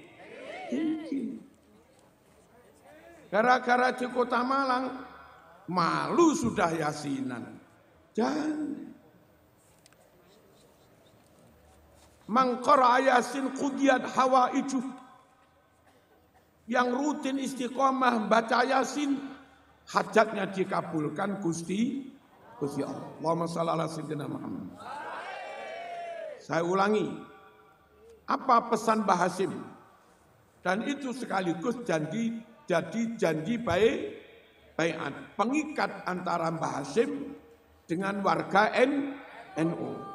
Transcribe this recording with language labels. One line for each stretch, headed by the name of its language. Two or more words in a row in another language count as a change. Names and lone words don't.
Indonesian: Gara-gara di Kota Malang malu sudah Yasinan. Jangan.
Arabic: Mangqara Yasin qudiyat hawaiju.
Indonesian: Yang rutin istiqomah baca Yasin, hajatnya dikabulkan Gusti Allah.
Arabic: Allahumma shalli ala sayyidina Muhammad.
Indonesian: Saya ulangi, apa pesan Mbah Hasyim? Dan itu sekaligus jadi janji baiat, pengikat antara Mbah Hasyim dengan warga NU.